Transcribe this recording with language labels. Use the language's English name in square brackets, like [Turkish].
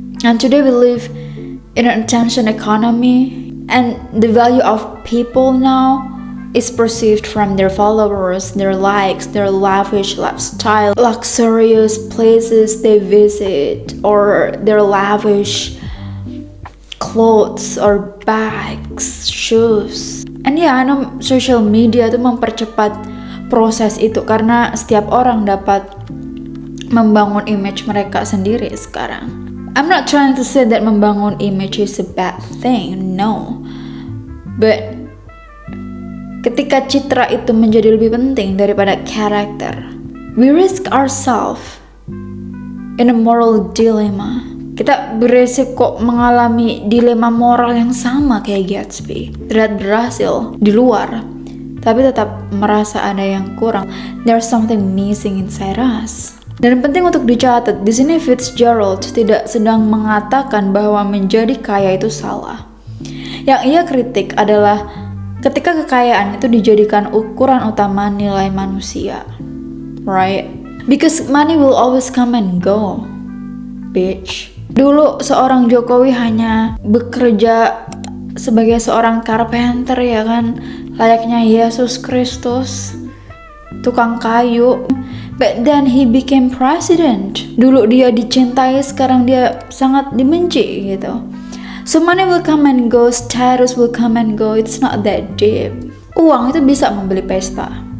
[English] And today we live in an attention economy, and the value of people now is perceived from their followers, their likes, their lavish lifestyle, luxurious places they visit, or their lavish clothes or bags, shoes. [Indonesian] And yeah, I know social media itu mempercepat proses itu karena setiap orang dapat membangun image mereka sendiri sekarang. [English] I'm not trying to say that membangun image is a bad thing, no. [Indonesian] But ketika citra itu menjadi lebih penting daripada karakter, we risk ourselves in a moral dilemma. Kita beresiko mengalami dilema moral yang sama kayak Gatsby. Terlihat berhasil di luar, tapi tetap merasa ada yang kurang. [English] There's something missing inside us. [Indonesian] Dan penting untuk dicatat, di sini Fitzgerald tidak sedang mengatakan bahwa menjadi kaya itu salah. Yang ia kritik adalah ketika kekayaan itu dijadikan ukuran utama nilai manusia, right? [English] Because money will always come and go, bitch. [Indonesian] Dulu seorang Jokowi hanya bekerja sebagai seorang carpenter, ya kan, layaknya Yesus Kristus, tukang kayu. [English] But then he became president. [Indonesian] Dulu dia dicintai, sekarang dia sangat dibenci gitu. [English] So money will come and go, status will come and go. It's not that deep. [Indonesian] Uang itu bisa membeli pesta.